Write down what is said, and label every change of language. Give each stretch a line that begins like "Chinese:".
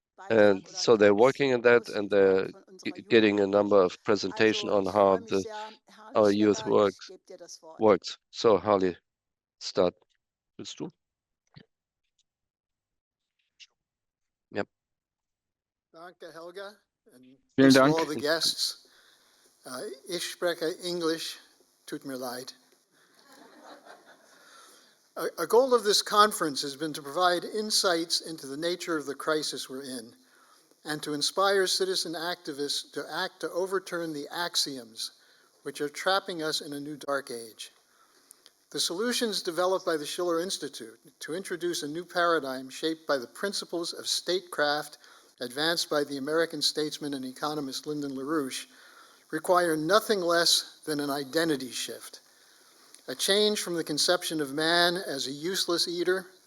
English: And so they're working on that, and they're getting a number of presentations on how our youth works. So Harley, start.
German: Willst du?
English: Yep. Danke, Helga, and to all the guests.
German: Ich spreche English, tut mir leid.
English: A goal of this conference has been to provide insights into the nature of the crisis we're in, and to inspire citizen activists to act to overturn the axioms which are trapping us in a new dark age. The solutions developed by the Schiller Institute to introduce a new paradigm shaped by the principles of statecraft advanced by the American statesman and economist Lyndon LaRouche require nothing less than an identity shift, a change from the conception of man as a useless eater